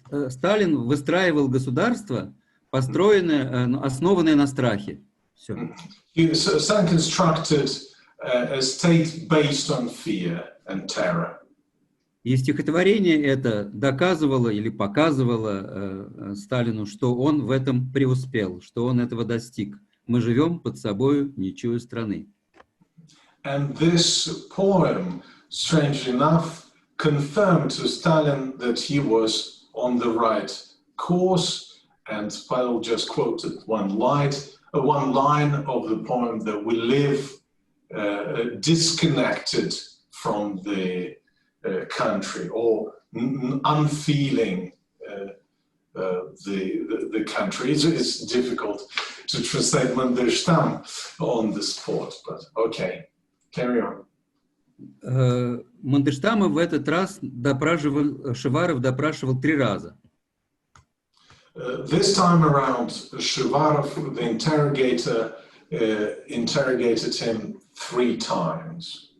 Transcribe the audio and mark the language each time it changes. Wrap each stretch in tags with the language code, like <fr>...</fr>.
<ru>Сталин выстраивал государство, построенное, основанное на страхе. Все.</ru> <en>Stalin constructed a state based on fear and terror.</en> <ru>И стихотворение это доказывало или показывало Сталину, что он в этом преуспел, что он этого достиг. Мы живем под собою, не чуя страны.</ru> <en>And this poem, strangely enough, confirmed to Stalin that he was on the right course. And Pavel just quoted one line of the poem, that we live disconnected from the country, or unfeeling the country. It's difficult to translate Mandelstam on the spot, but okay, carry on.</en> <ru>Мандельштама в этот раз Шеваров допрашивал 3 раза.</ru> <en>This time around, Shivarov, the interrogator, interrogated him 3 times.</en>